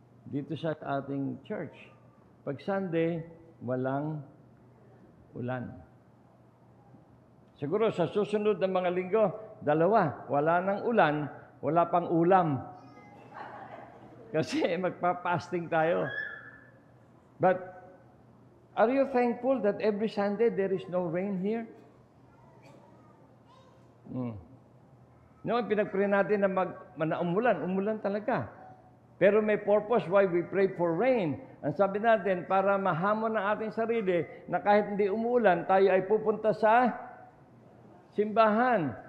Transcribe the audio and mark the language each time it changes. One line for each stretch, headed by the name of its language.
Filipino: Dito sa ating church, pag Sunday, walang ulan. Siguro sa susunod na mga linggo, dalawa, wala nang ulan, wala pang ulam. Kasi magpa-fasting tayo.
English: But, are you thankful that every Sunday there is no rain here?
Filipino: No, pinag-pray natin na umulan talaga. Pero may
English: purpose why we pray for rain.
Filipino: Ang sabi natin, para mahamon ang ating sarili na kahit hindi umulan, tayo ay pupunta sa simbahan.